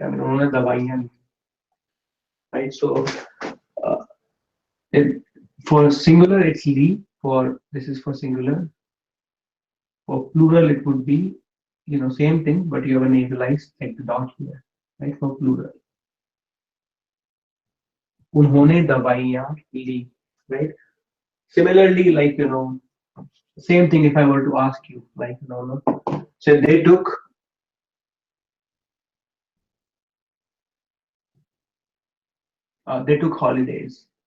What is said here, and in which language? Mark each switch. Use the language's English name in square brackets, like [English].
[English] I mean, [Hindi] unhone dawaiyan, [English] right? So uh, it, for singular, it's li, for this is for singular. For plural, it would be, same thing, but you have a nasalized like the dot here, right? For plural. [Hindi] उन्होंने दवाइयाँ ली, [English] right? Similarly, like, same thing if I were to ask you, like, so they took holidays.